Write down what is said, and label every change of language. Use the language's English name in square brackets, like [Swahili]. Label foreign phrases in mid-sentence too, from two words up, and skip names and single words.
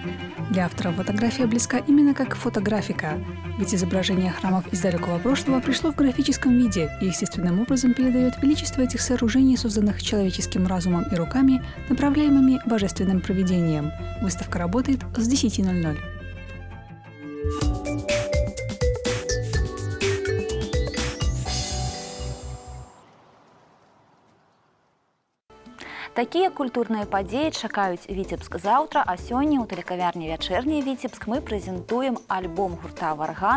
[Russian] Для автора фотография близка именно как фотографика, ведь изображение храмов из далекого прошлого пришло в графическом виде и естественным образом передает величество этих сооружений, созданных человеческим разумом и руками, направляемыми божественным провидением. Выставка работает с 10:00. [Belarusian] Такія культурныя падзеі чакаюць Віцебск заўтра, а сёння ў тэлекавярні «Вечерний Витебск» мы прэзентуем альбом гурта «Варган».